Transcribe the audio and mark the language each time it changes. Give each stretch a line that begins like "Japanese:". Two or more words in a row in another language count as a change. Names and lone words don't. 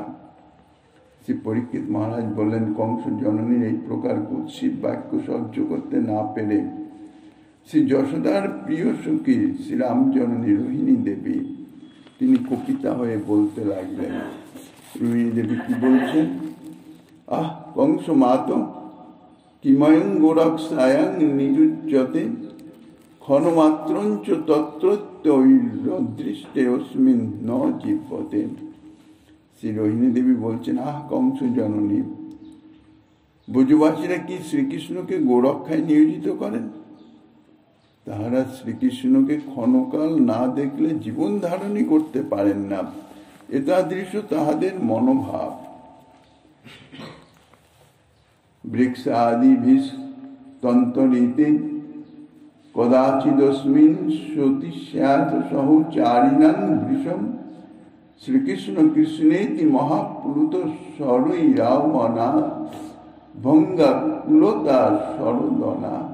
Bangla: শ্রী পরীক্ষিত মহারাজ বললেন, কংস জননীর এই প্রকার কুৎসিত বাক্য সহ্য করতে না পেরে শ্রী যশোদার প্রিয় সখী শ্রীরাম জননী রোহিণী দেবী তিনি কুপিতা হয়ে বলতে লাগলেন। রোহিণী দেবী কি বলছেন?
Sanskrit: আহ কংস মাত কিময়ং গোরক্ষায়াং নিযুজ্যতে ক্ষণমাত্রঞ্চ তত্রত্যৈরদৃষ্টে অস্মিন ন জীবতে।
Bangla: শ্রী রোহিণী দেবী বলছেন, আহ কংস জননী, ব্রজবাসীরা কি শ্রীকৃষ্ণকে গোরক্ষায় নিয়োজিত করেন? তাহারা শ্রীকৃষ্ণকে ক্ষণকাল না দেখলে জীবন ধারণই করতে পারেন না, এতাদৃশ তাহাদের মনোভাব।
Sanskrit: বৃক্ষ আদি তন্তরিতে কদাচিদস্মিন সতী স্যাৎ সহচারিণাং বৃষম শ্রীকৃষ্ণ কৃষ্ণেতি মহাপ্লুত স্বরৈ রাবণা ভঙ্গা কুলতা সরদনা